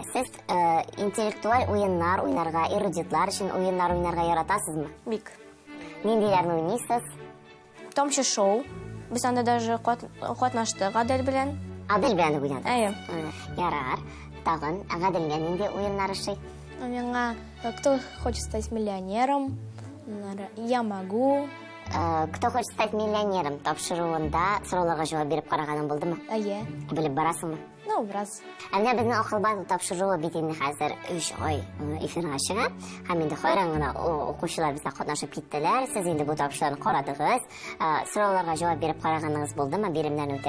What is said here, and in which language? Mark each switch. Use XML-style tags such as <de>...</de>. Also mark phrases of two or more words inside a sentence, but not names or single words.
<tt>Сез интеллектуаль уеннар уйнарга, эрудитлар өчен уеннар уйнарга яратасызмы? Бик. Ниндиләрне уйныйсыз? Тамчы шоу. Без анда даже катнаштык Адель белән. Адель белән уйнадык. Әйе. Ярар. Тагын Гаделгә нинди уеннар ошый?</tt> <ru>Миңа «Кто хочет стать миллионером?» «Я могу».</ru> <tt>«Кто хочет стать миллионером» тапшыруында сорауларга җавап биреп караганың булдымы? Әйе. Белеп барасыңмы? Ну, бераз. Әнә безнең Акылбазу тапшыруы бит инде хәзер 3 ай эфирга чыга. Һәм инде хайран гына укучылар бездә катнашып киттеләр. Сез инде бу тапшыруны карадыгыз. Сорауларга җавап биреп караганыгыз булдымы биремнән үтеп?</tt>